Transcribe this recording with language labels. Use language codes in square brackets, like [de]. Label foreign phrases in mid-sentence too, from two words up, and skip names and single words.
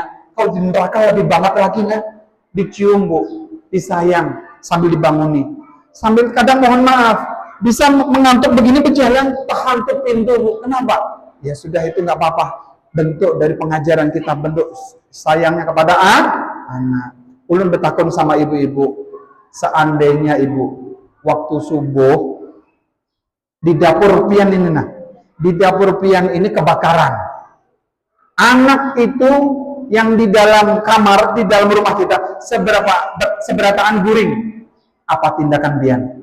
[id] Kalau di neraka lebih banget lagi nak. Dicium bu, disayang, sambil dibanguni. Sambil kadang mohon maaf, bisa mengantuk begini berjalan, terhantuk pintu bu. Kenapa? Ya sudah, itu nggak apa-apa. Bentuk dari pengajaran kita, bentuk sayangnya kepada anak. [bjn] Ulun bertakun sama ibu-ibu, seandainya ibu waktu subuh di dapur pian ini, di dapur pian ini kebakaran, anak itu yang di dalam kamar, di dalam rumah kita seberataan guring, apa tindakan pian?